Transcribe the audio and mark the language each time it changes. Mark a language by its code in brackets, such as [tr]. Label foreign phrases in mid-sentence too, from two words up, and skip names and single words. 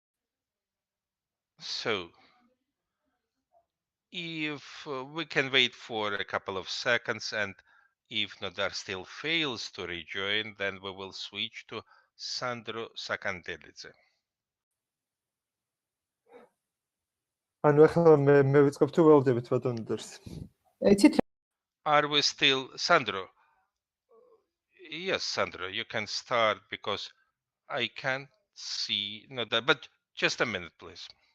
[en] So, if we can wait for a couple of seconds, and if Nodar still fails to rejoin, then we will switch to Sandro Sakantelidze. [ka] ანუ ახლა მე ვიწყებ თუ ველოდებით ბატონ ნოდარს. [en] Are we still Sandro? Yes, Sandro, you can start because I can't see Nodar, but just a minute, please.